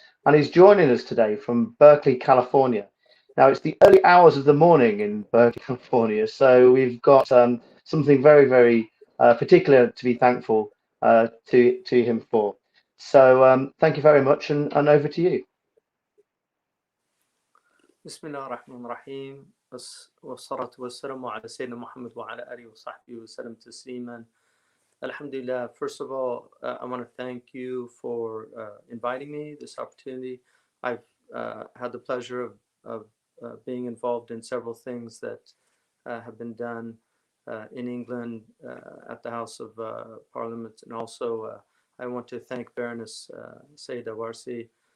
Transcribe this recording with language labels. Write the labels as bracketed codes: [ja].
[en] And he's joining us today from Berkeley, California. Now, it's the early hours of the morning in Berkeley, California, so we've got something very, very particular to be thankful to him for. So thank you very much, and over to you. [ar] بسم الله الرحمن الرحيم والصلاة والسلام على سيدنا محمد وعلى آله وصحبه وسلم تسليما. Alhamdulillah. [en] First of all, I want to thank you for inviting me this opportunity. I've had the pleasure of being involved in several things that have been done in England at the House of Parliament, and also I want to thank Baroness Sayeda Warsi.